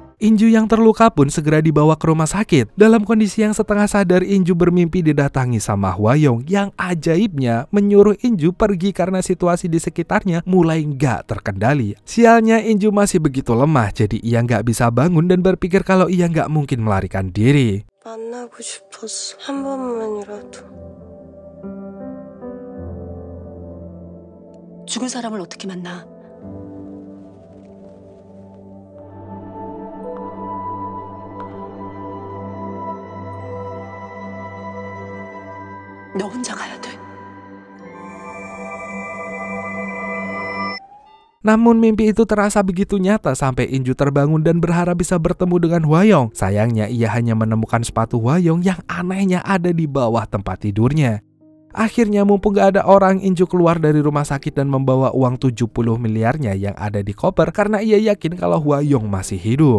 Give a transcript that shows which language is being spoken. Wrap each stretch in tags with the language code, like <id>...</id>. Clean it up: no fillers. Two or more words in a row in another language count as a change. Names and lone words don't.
<id>Inju yang terluka pun segera dibawa ke rumah sakit. Dalam kondisi yang setengah sadar, Inju bermimpi didatangi sama Hwayong yang ajaibnya menyuruh Inju pergi karena situasi di sekitarnya mulai nggak terkendali. Sialnya Inju masih begitu lemah, jadi ia nggak bisa bangun dan berpikir kalau ia nggak mungkin melarikan diri.</id> <ko>만나고 싶었어. 한 번만이라도. 죽은 사람을 어떻게 만나? 너 혼자 가야 돼.</ko> <id>Namun mimpi itu terasa begitu nyata sampai Inju terbangun dan berharap bisa bertemu dengan Hwayong. Sayangnya ia hanya menemukan sepatu Hwayong yang anehnya ada di bawah tempat tidurnya. Akhirnya mumpung gak ada orang, Inju keluar dari rumah sakit dan membawa uang 70 miliarnya yang ada di koper karena ia yakin kalau Hwayong masih hidup.</id>